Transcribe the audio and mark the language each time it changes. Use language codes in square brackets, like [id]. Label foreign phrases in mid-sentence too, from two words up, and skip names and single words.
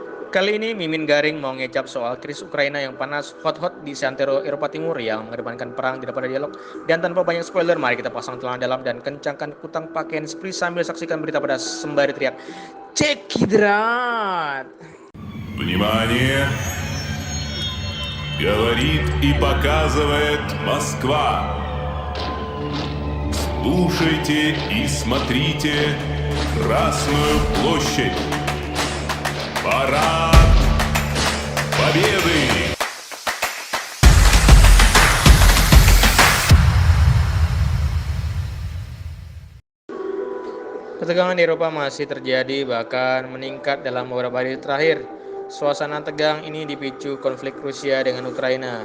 [id] Kali ini Mimin Garing mau ngecap soal krisis Ukraina yang panas hot-hot di seantero Eropa Timur yang mengedepankan perang daripada dialog. Dan tanpa banyak spoiler, mari kita pasang celana dalam dan kencangkan kutang pakaian spree sambil saksikan berita pada sembari teriak Cekidrat. [ru] Внимание! Говорит и показывает Москва. Слушайте и смотрите Красную площадь. Парад Победы! [id] Ketegangan di Eropa masih terjadi, bahkan meningkat dalam beberapa hari terakhir. Suasana tegang ini dipicu konflik Rusia dengan Ukraina.